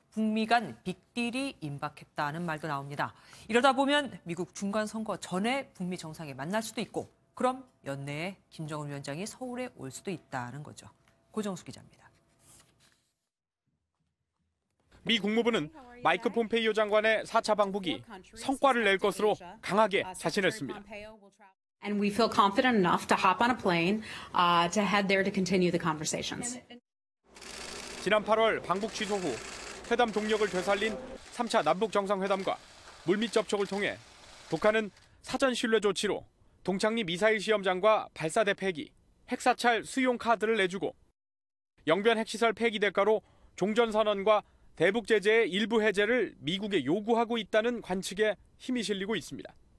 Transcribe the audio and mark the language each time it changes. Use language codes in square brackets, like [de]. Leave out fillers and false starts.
[ko] 북미 간 빅딜이 임박했다는 말도 나옵니다. 이러다 보면 미국 중간선거 전에 북미 정상이 만날 수도 있고 그럼 연내에 김정은 위원장이 서울에 올 수도 있다는 거죠. 고정수 기자입니다. 미 국무부는 마이크 폼페이오 장관의 4차 방북이 성과를 낼 것으로 강하게 자신했습니다. [en] And we feel confident enough to hop on a plane to head there to continue the conversations. [ko] 지난 8월 방북 취소 후 회담 동력을 되살린 3차 남북 정상회담과 물밑 접촉을 통해 북한은 사전 신뢰 조치로 동창리 미사일 시험장과 발사대 폐기, 핵사찰 수용 카드를 내주고 영변 핵시설 폐기 대가로 종전선언과 대북 제재의 일부 해제를 미국에 요구하고 있다는 관측에 힘이 실리고 있습니다.